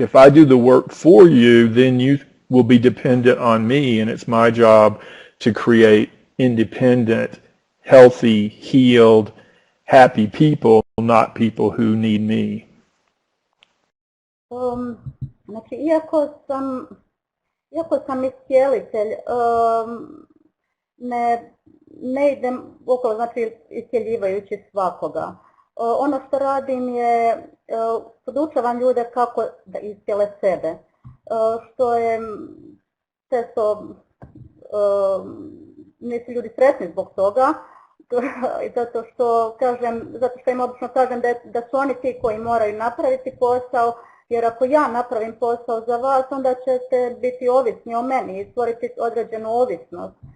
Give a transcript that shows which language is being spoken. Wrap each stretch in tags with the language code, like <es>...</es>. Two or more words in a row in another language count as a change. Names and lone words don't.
<en>If I do the work for you, then you will be dependent on me, and it's my job to create independent, healthy, healed, happy people, not people who need me.</en> <hr>Znači, iako sam iscjelitelj, ne idem okolo, znači, iscjeljivajući svakoga. Ono što radim je podučavam ljude kako da iscijele sebe, što je često nisu ljudi sretni zbog toga, zato što im obično kažem da su oni ti koji moraju napraviti posao, jer ako ja napravim posao za vas, onda ćete biti ovisni o meni i stvoriti određenu ovisnost.</hr>